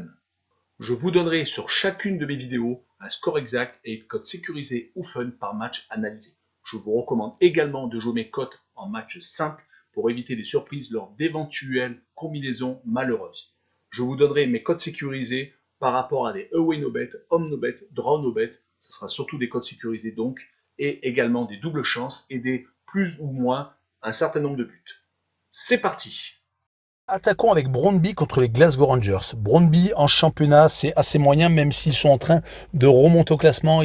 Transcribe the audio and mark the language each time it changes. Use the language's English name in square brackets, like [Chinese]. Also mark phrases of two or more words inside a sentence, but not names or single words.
[French] Je vous donnerai sur chacune de mes vidéos un score exact et une code sécurisé ou fun par match analysé. Je vous recommande également de jouer mes cotes en match simple pour éviter des surprises lors d'éventuelles combinaisons malheureuses. Je vous donnerai mes codes sécurisés par rapport à des [English] away no bet, home no bet, draw no bet. [French] Ce sera surtout des codes sécurisés donc, et également des doubles chances et des plus ou moins un certain nombre de buts. C'est parti! Attaquons avec Brøndby contre les Glasgow Rangers. Brøndby en championnat, c'est assez moyen, même s'ils sont en train de remonter au classement.